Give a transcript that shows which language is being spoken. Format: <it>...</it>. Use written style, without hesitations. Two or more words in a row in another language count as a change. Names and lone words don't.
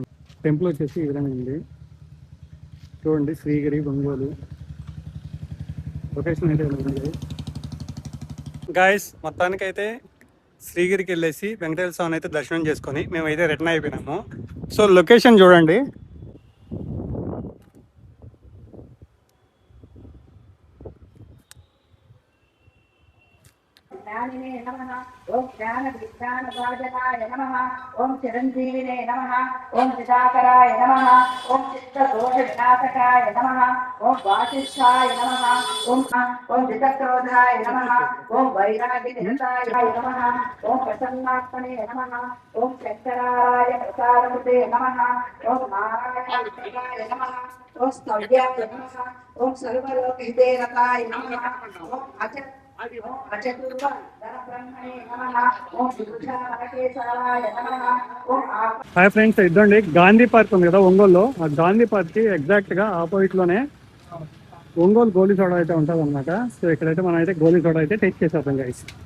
<te>టెంపుల్ వచ్చేసి ఈ విధంగా ఉంది చూడండి, శ్రీగిరి ఒంగోలు లొకేషన్ అయితే ఉంది గాయస్. మొత్తానికైతే శ్రీగిరికి వెళ్ళేసి వెంకటేశ్వర స్వామిని అయితే దర్శనం చేసుకొని మేమైతే రిటర్న్ అయిపోయినాము.</te> <en>so location</en> <te>చూడండి.</te> <sa>ज्ञानिने नमः। ओम ज्ञान विज्ञान भाजनाय नमः। ओम चिरंजीविने नमः। ओम चिदाकराय नमः। ओम चित्त दोष विनाशकाय नमः। ओम वासिष्ठाय नमः। ओम वितक्रोधाय नमः। ओम वैराग्य निरताय नमः। ओम प्रसन्नात्मने नमः। ओम शंकराय प्रसादमुते नमः। ओम नारायण विष्णुवाय नमः। ओम स्तव्याय नमः। ओम सर्वलोकहिते रताय नमः। ओम</sa> <te>హాయ్ ఫ్రెండ్స్, ఇద్దండి గాంధీ పార్క్ ఉంది కదా ఒంగోలులో. ఆ గాంధీ పార్క్ కి ఎగ్జాక్ట్ గా ఆపోజిట్ లోనే ఒంగోలు గోలీ సోడా అయితే ఉంటుంది అనమాట. సో ఇక్కడైతే మనం అయితే గోలీ సోడా అయితే టేస్ట్ చేసేద్దాం గైస్.</te>